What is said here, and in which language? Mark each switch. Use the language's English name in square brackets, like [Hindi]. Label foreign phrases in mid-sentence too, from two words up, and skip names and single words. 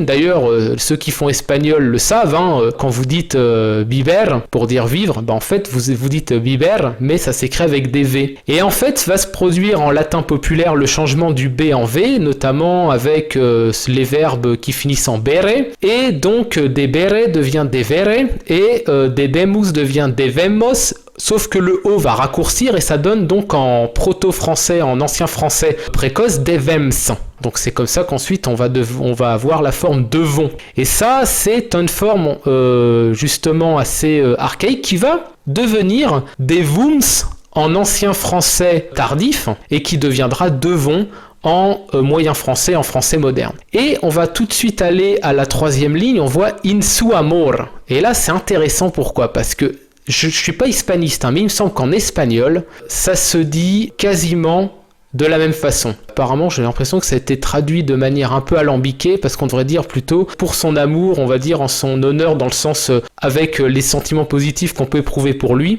[French] D'ailleurs, ceux qui font espagnol le savent, quand vous dites biber pour dire vivre, en fait vous dites biber, mais ça s'écrit avec des V. Et en fait, va se produire en latin populaire le changement du B en V, notamment avec les verbes qui finissent en bere. Et donc debere devient devere et debemus devient devemos. Sauf que le O va raccourcir et ça donne donc en proto-français, en ancien français précoce, devems. Donc c'est comme ça qu'ensuite on va avoir la forme devons. Et ça, c'est une forme justement assez archaïque qui va devenir devums en ancien français tardif et qui deviendra devons en moyen français, en français moderne. Et on va tout de suite aller à la troisième ligne, on voit [Old French] in su amor. [French] Et là c'est intéressant, pourquoi ? Parce que je suis pas hispaniste, mais il me semble qu'en espagnol, ça se dit quasiment de la même façon. Apparemment, j'ai l'impression que ça a été traduit de manière un peu alambiquée, parce qu'on devrait dire plutôt pour son amour, on va dire en son honneur, dans le sens avec les sentiments positifs qu'on peut éprouver pour lui.